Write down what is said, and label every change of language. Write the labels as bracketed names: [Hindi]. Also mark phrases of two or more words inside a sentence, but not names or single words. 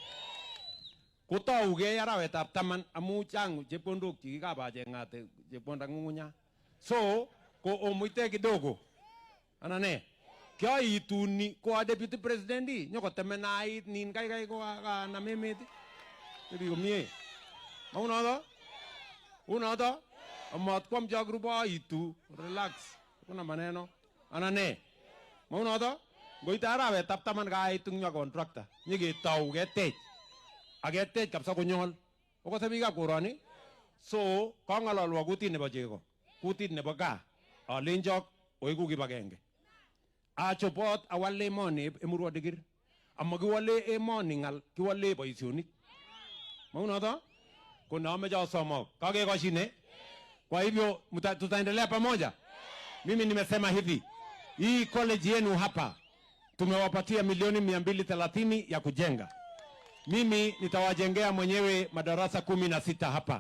[Kalenjin] kotauge arawetab 10 amu chang chepkondok chikikabachengate chepkonda ng'ung'unya so ko omuite kidogo anane kyaituni kwa [English] deputy president [Kalenjin] nyokotemenait nin kai ko kanam emet ibi komie unoto amat kwam jagruba itu relax kuna maneno anane unoto ngoite arawetab 10 kaitung nya contractor nyiketau ketech agetech kapsa konyol okose biikab koroni so kang'alalwa kutit nebo chego kutit nebo gaa alenjok oiku kibagenge achopot awal emoni Emurua Dikir amakiwale emoni ng'al kiwale boisionik maunoto kuna ameja osomok kakekashine [Swahili] kwa hivyo tutaendelea pamoja. Mimi nimesema hivi hii college yenu hapa tumewapatia milioni 230 ya kujenga. Mimi nitawajengea mwenyewe madarasa 16 hapa.